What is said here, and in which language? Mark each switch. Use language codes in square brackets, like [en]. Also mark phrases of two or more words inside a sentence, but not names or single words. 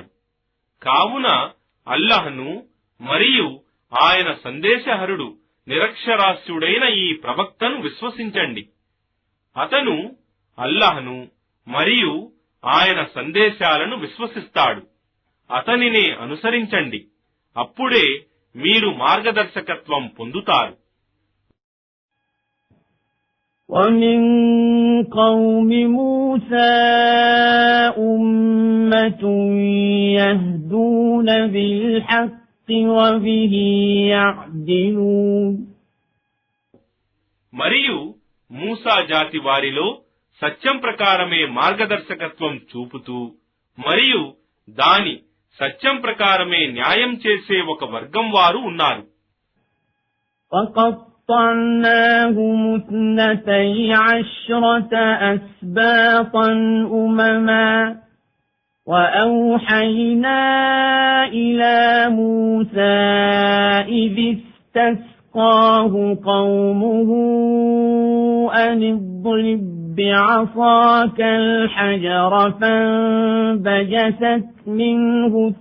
[te] కావున అల్లాహ్ను మరియు ఆయన సందేశహరుడు నిరక్షరాస్యుడైన ఈ ప్రవక్తను విశ్వసించండి. అతను అల్లాహ్ను మరియు ఆయన సందేశాలను విశ్వసిస్తాడు. అతనినే అనుసరించండి. అప్పుడే మీరు మార్గదర్శకత్వం పొందుతారు. [ar] ومن قوم موسى أمة يهدون بالحق وبه يعدلون. [te] మరియు మూసా జాతి వారిలో సత్యం ప్రకారమే మార్గదర్శకత్వం చూపుతూ మరియు దాని సత్యం ప్రకారమే న్యాయం చేసే ఒక వర్గం వారు ఉన్నారు. [ar] وقطعناهم 12 أسباطا أمما وأوحينا إلى موسى إذ استسقاه قومه أن اضرب بعصاك الحجر فانبجست منه